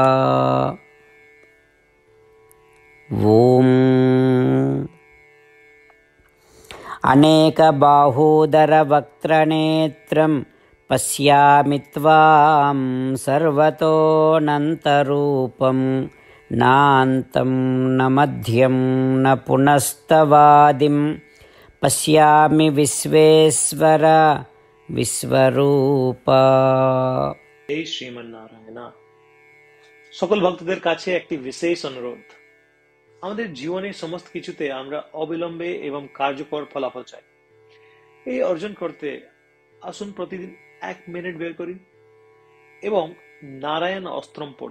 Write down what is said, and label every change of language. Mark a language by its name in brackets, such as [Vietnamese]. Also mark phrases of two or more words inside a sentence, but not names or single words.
[Sanskrit] ॐ अनेकबाहूदरवक्त्रनेत्रं पश्यामि त्वां सर्वतोऽनन्तरूपं नान्तं न मध्यं न पुनस्तवादिं पश्यामि विश्वेश्वर विश्वरूप। [Bangla] এই শ্রীমান নারায়ণ। সকল ভক্তদের কাছে একটি বিশেষ অনুরোধ। আমাদের জীবনের সমস্ত কিছুতে আমরা অবিলম্বে এবং কার্যকর ফলাফল চাই। এই অর্জন করতে আসুন প্রতিদিন 1 মিনিট বের করি এবং নারায়ণ অস্ত্রম পড়ি।